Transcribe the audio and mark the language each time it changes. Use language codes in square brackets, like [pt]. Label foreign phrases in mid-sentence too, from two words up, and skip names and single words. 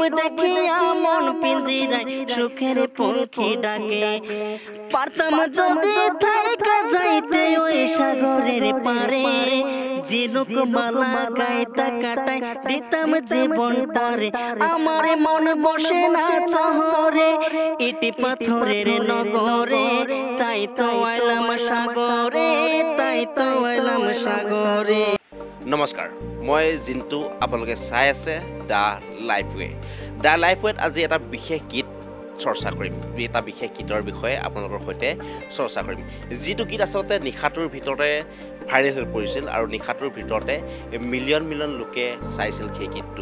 [bn] দেখিয়া মন পিঞ্জিরায় সুখের পঙ্খী ডাকে পারতাম যদি থাইকা যাইতে ওই সাগরের পারে ঝিনুক মালা গাইতা কাটাই দিতাম জীবনটারে আমার মন বসে না শহরে ইটি পাথরের নগরে তাই তো আইলাম সাগরে তাই তো আইলাম সাগরে। [as] নমস্কাৰ, মই জিন্তু আপোনালোকে চাই আছে দ্য লাইফৱে। দ্য লাইফৱেত আজি এটা বিশেষ গীত চৰ্চা কৰিম, এটা বিশেষ গীতৰ বিষয়ে আপোনালোকৰ সৈতে চৰ্চা কৰিম। যিটো গীত আচলতে নিশাটোৰ ভিতৰতে ভাইৰেল হৈ পৰিছিল আৰু নিশাটোৰ ভিতৰতে [en] million million [as] লোকে চাইছিল সেই গীতটো।